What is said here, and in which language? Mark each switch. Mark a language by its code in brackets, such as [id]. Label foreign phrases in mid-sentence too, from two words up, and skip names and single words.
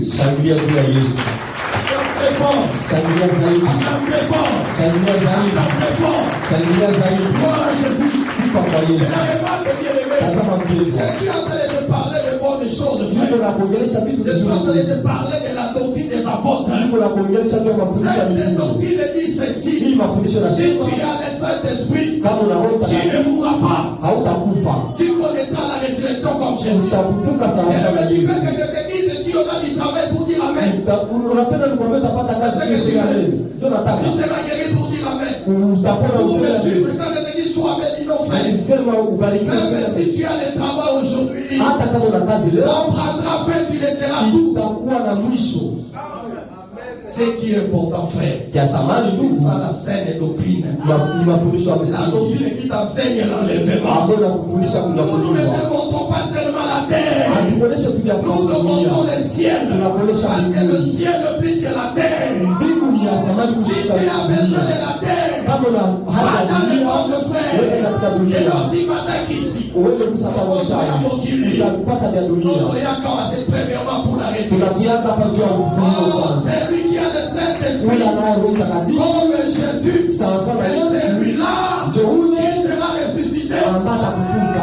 [sw] Shangilia juu ya Yesu. [fr] Très fort. [sw] Shangilia zaidi. [fr] Acclame très fort. [sw] Shangilia zaidi. [fr] Acclame très fort. [sw] Shangilia zaidi. [fr] Gloire à Jésus. [sw] Sifa kwa Yesu. [fr] Énormément de bien-aimés. [sw] Tazama [fr] Je [sw] mpendwa. [fr] suis en train de te parler de bonnes choses, [sw] Niko [fr] frère. [sw] na kuongelesha vitu [fr] Je suis en train de [sw] vizuri. [fr] te parler de la doctrine des apôtres. [sw] Niko na kuongelesha juu ya mafundisho ya [fr] Cette [sw] Mungu. [fr] doctrine dit [sw] Hii [fr] ceci. [sw] mafundisho [fr] Si [sw] yanasema [fr] tu as le Saint-Esprit, [sw] kama una Roho [fr] tu ne [sw] Mtakatifu [fr] mourras pas. [sw] hautakufa. [fr] Tu connaîtras la résurrection comme Jésus. [sw] Utafufuka sawa sawa na [fr] Et tu veux [sw] Yesu. [fr] que je te dise, tu auras du travail pour dire Amen. [sw] Unapenda nikwambie utapata kazi kesho ya leo. Ndio nataka. [fr] Tu seras guéri pour dire Amen. [sw] Utapona [fr] Pour me [sw] useme. [fr] suivre, quand je te dis sois béni, non frère. [sw] Alisema ubarikiwe. [fr] Même si tu as le travail aujourd'hui, [sw] Hata kama una kazi [fr] ça [sw] leo [fr] prendra fin, tu laisseras tout. [sw] itakuwa na mwisho. [fr] Ce qui est important, frère, [sw] Kia samani [fr] c'est [sw] ndugu, [fr] ça la saine doctrine. [sw] ni mafundisho ya [fr] La [sw] msingi [fr] doctrine qui t'enseigne l'enlèvement. [sw] ambayo nakufundisha [fr] Nous ne [sw] kunyakuliwa. [fr] te montrons pas seulement la terre. [sw] Hatukuoneshe tu vya [fr] Nous te montrons [sw] kuhudumia, [fr] le ciel. [sw] tunakuonesha [fr] Parce que le [sw] mbinguni. [fr] ciel est plus que la terre. [sw] Mbingu ni ya samani [fr] Si [sw] kushinda [fr] tu as besoin [sw] dunia. [fr] de la terre, [sw] Kama na hali ya dunia, wewe katika dunia, wewe kusaka mtaji, unapata vya dunia. Tunakiaka hapa juu ya ufufuo kwanza. Wewe anaye Roho Mtakatifu, sawa sawa Yesu, ndio ule ambaye atafufuka.